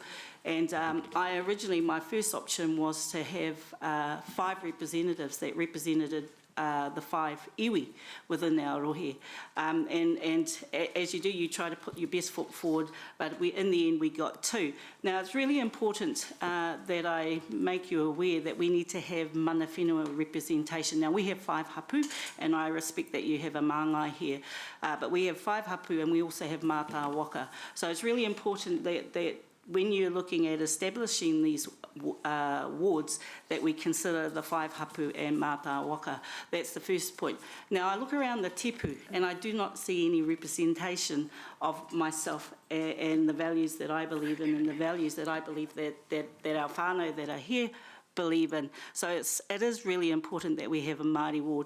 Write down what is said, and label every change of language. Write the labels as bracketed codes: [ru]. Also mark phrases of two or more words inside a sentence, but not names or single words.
[en] And I originally, my first option was to have 5 representatives that represented the 5 iwi within our rohe. And as you do, you try to put your best foot forward, but in the end we got 2. Now it's really important that I make you aware that we need to have [mi] mana whenua [en] representation. Now we have 5 hapu, and I respect that you have a māngai here, but we have 5 hapu and we also have [mi] mātā waka. [en] So it's really important that when you're looking at establishing these wards, that we consider the 5 hapu and [mi] mātā waka. [en] That's the first point. Now I look around the tepu and I do not see any representation of myself and the values that I believe in and the values that I believe that our whānau that are here believe in. So it is really important that we have a Māori ward.